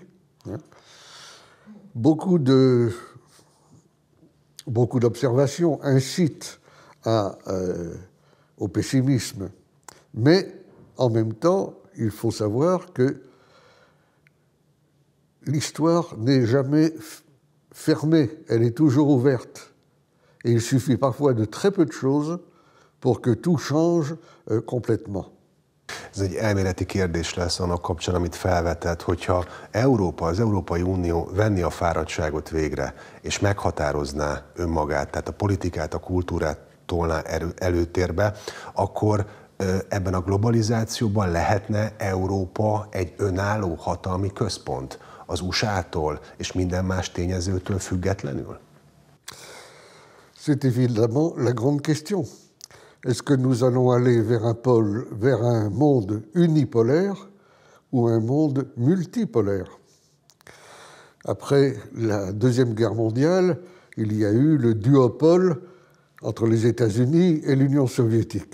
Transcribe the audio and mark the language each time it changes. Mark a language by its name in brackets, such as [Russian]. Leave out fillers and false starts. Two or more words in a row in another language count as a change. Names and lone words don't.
[French] Beaucoup d'observations incitent au pessimisme, mais en même temps, il faut savoir que l'histoire n'est jamais fermée, elle est toujours ouverte. Et il suffit parfois de très peu de choses pour que tout change complètement. [Hungarian] Ez egy elméleti kérdés lesz annak kapcsán, amit felvetett, hogyha Európa, az Európai Unió venni a fáradtságot végre, és meghatározná önmagát, tehát a politikát, a kultúrát tolná előtérbe, akkor ebben a globalizációban lehetne Európa egy önálló hatalmi központ az USA-tól és minden más tényezőtől függetlenül? [French] C'est évidemment la grande question. Est-ce que nous allons aller vers un monde unipolaire ou un monde multipolaire? Après la Deuxième Guerre mondiale, il y a eu le duopole entre les États-Unis et l'Union soviétique.